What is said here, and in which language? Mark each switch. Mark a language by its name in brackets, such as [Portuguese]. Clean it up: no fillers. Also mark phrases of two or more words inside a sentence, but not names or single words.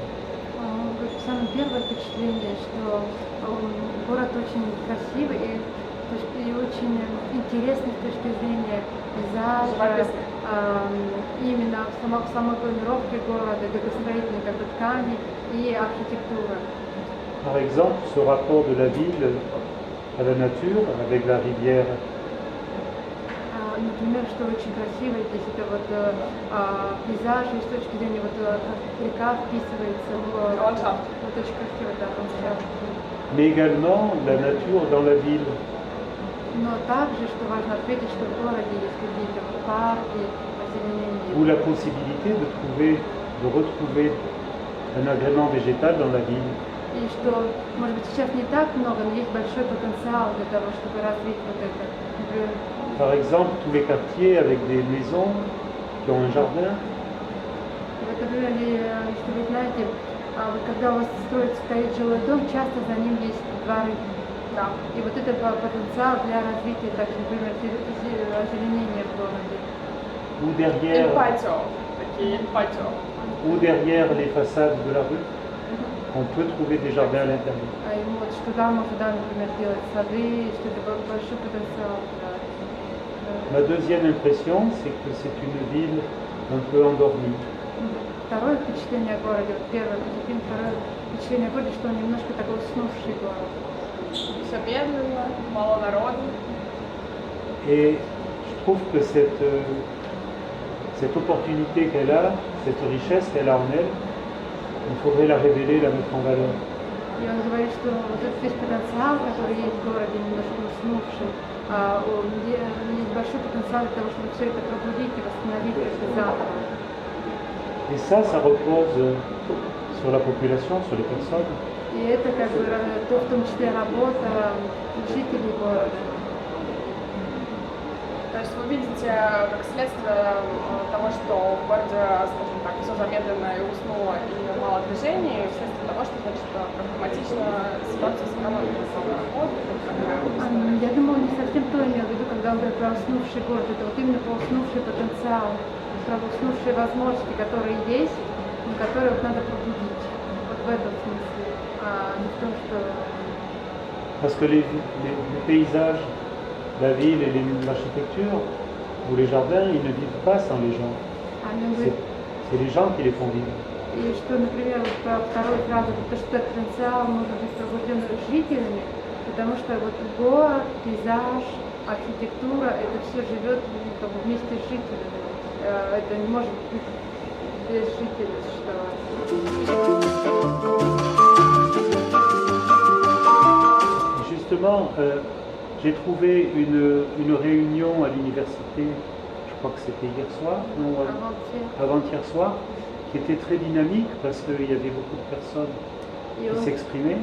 [Russian] Самое первое впечатление, что город очень красивый и очень интересный с точки зрения пейзажа, именно в самой планировке города, градостроительной как бы ткани и архитектуры. [French] Par exemple, ce rapport de la ville à la nature, avec la rivière. [Russian] Например, что очень красиво здесь это вот пейзаж, и с точки зрения вот река вписывается в ландшафт. Вот очень красиво, да, ландшафт. [French] Mais également la nature dans la ville. [Russian] Но также, что важно отметить, что в городе есть какие-то парки, озеленение. [French] Ou la possibilité de retrouver un agrément végétal dans la ville. [Russian] И что, может быть, сейчас не так много, но есть большой потенциал для того, чтобы развить вот это. Например, [French] par exemple, tous les quartiers avec des maisons qui ont un jardin. [Russian] вот, например, если вы знаете, вот когда у вас стоит жилой дом, часто за ним есть дворы. Да. И вот это потенциал для развития, так, например, озеленения в городе. [French] Ou derrière les façades de la rue, on peut trouver des jardins à l'intérieur. [Russian] И вот, что там можно, да, например, делать сады, что это большой потенциал. [French] Ma deuxième impression, c'est que c'est une ville un peu endormie. [Russian] Второе впечатление о городе, первое впечатление о городе, что он немножко такой уснувший город. Все медленно, мало народу. [French] Et je trouve que cette opportunité qu'elle a, cette richesse qu'elle a en elle, il faudrait la révéler, la mettre en valeur. [Russian] И он говорит, что вот этот весь потенциал, который есть в городе, немножко уснувший, есть большой потенциал для того, чтобы все это пробудить и восстановить как-то заново. [French] Et ça repose sur la population, sur les personnes. [Russian] И это как бы в том числе работа жителей города. То есть вы видите, как следствие того, что в городе, скажем так, все замедленно и уснуло, и мало движений, вследствие того, что, значит, проблематична ситуация с экономикой, Я думаю, не совсем то имел в виду, когда он говорит про уснувший город. Это вот именно про уснувший потенциал, про уснувшие возможности, которые есть, но которые вот надо пробудить. Вот в этом смысле, а не в том, что... [French] Parce que les paysages, la ville et l'architecture ou les jardins, ils ne vivent pas sans les gens. C'est les gens qui les font vivre. [Russian] И что, например, вот про вторую фразу, то, что этот потенциал может быть пробужден жителями, потому что вот город, пейзаж, архитектура, это все живет как бы вместе с жителями. Это не может быть без жителей существовать. [French] Justement, j'ai trouvé une réunion à l'université, je crois que c'était hier soir, non, avant-hier soir, qui était très dynamique parce qu'il y avait beaucoup de personnes qui s'exprimaient.